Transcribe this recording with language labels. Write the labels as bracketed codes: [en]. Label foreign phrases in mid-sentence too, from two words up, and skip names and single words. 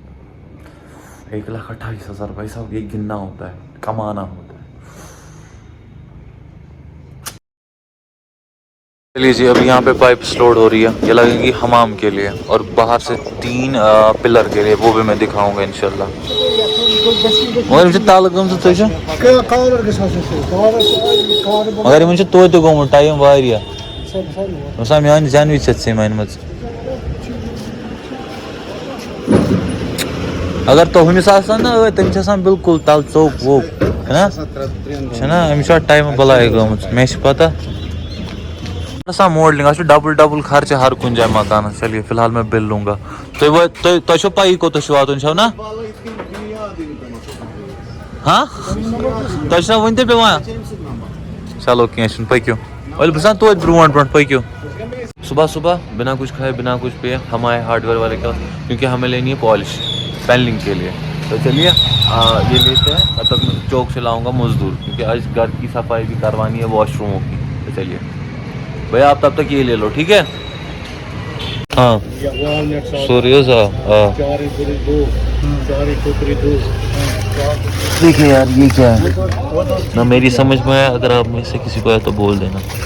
[ur] 1,28,000 بھائی صاحب یہ گننا ہوتا ہے, کمانا ہوتا ہے. چلیے جی, اب یہاں پہ پائپس لوڈ ہو رہی ہے, یہ لگے گی حمام کے لیے, اور باہر سے 3 پلر کے لیے, وہ بھی میں دکھاؤں گا انشاءاللہ. [ks] مگر توتہِ گوٚمُت ٹایم واریاہ میٛانہِ زٮ۪نہٕ وِزِ چھَتھ ژےٚ أنمٕژ. اگر تُہنِس آسان نا ٲدۍ تٔمِس چھِ آسان بِلکُل تَلہٕ ژوٚک ووٚک چھَنا, أمِس چھِ ٹایمہٕ بَلاے گٔمٕژ, مےٚ چھِ پَتہ. آسان ماڈلِنٛگ, اَتھ چھُ ڈبل خرچہٕ ہر کُنہِ جایہِ مکانَس. [ur] چلیے فی الحال میں بِل لوں گا. [ks] تۄہہِ چھو پَیی کوٚتَتھ چھُ واتُن چھو نا؟ ہاں تۄہہِ چھُنا وٕنۍ تہِ پیٚوان, چلو کینٛہہ چھُنہٕ, پٔکِو. ولہٕ بہٕ چھُس نا توتہِ برونٛٹھ برونٛٹھ, پٔکِو. [ur] صبح بنا کچھ کھائے بنا کچھ پیے ہم آئے [en] hard ware [ur] والے کے پاس, کیونکہ ہمیں لینی ہے پالش پینلنگ کے لیے. تو چلیے یہ لیتے ہیں, تب تک میں چوک سے لاؤں گا مزدور, کیونکہ آج گھر کی صفائی بھی کروانی ہے, واش روموں کی. تو چلیے بھیا آپ تب تک یہ لے لو, ٹھیک ہے. ہاں سوری حظ, دیکھیے یار یہ کیا ہے نہ میری سمجھ میں آیا, اگر آپ میں سے کسی کو ہے تو بول دینا.